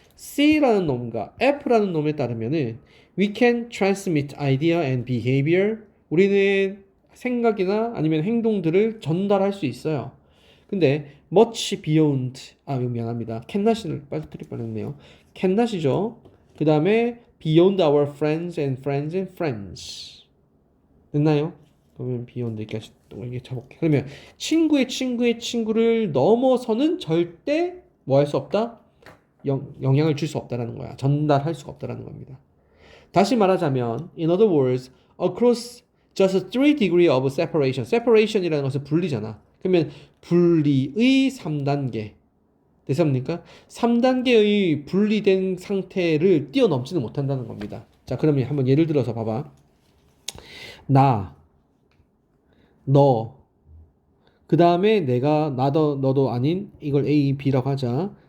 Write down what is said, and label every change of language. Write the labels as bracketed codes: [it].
[ko] C라는 놈과 F라는 놈에 따르면은 [en] we can transmit idea and behavior [ko] 우리는 생각이나 아니면 행동들을 전달할 수 있어요. 근데 [en] much beyond [ko] 미안합니다. cannot을 빠뜨릴 뻔했네요. cannot이죠. 그 다음에 [en] beyond our friends and friends and friends [ko] 됐나요? 그러면 beyond 여기까지 또 이게 잡을게. 그러면 친구의 친구의 친구를 넘어서는 절대 뭐 할 수 없다? 영향을 줄 수 없다라는 거야. 전달할 수가 없다라는 겁니다. 다시 말하자면 [en] in other words across just 3 degree of separation [ko] separation이라는 것은 분리잖아. 그러면 분리의 3단계 됐습니까? 3단계의 분리된 상태를 뛰어넘지는 못한다는 겁니다. 자, 그러면 한번 예를 들어서 봐봐. 나, 너, 그 다음에 내가 나도 너도 아닌 이걸 A, B라고 하자.